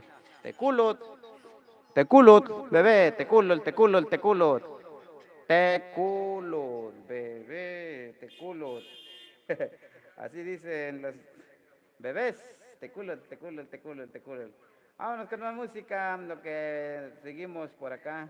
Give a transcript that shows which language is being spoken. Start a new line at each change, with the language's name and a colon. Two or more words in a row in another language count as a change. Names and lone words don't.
Nahuatl languages: Teculut, teculut, bebé, teculut, teculut, teculut. Teculut, bebé, teculut.
Spanish: Así dicen los bebés,
Nahuatl languages: teculut, teculut, teculut, teculut.
Spanish: Vámonos con más música, lo que seguimos por acá.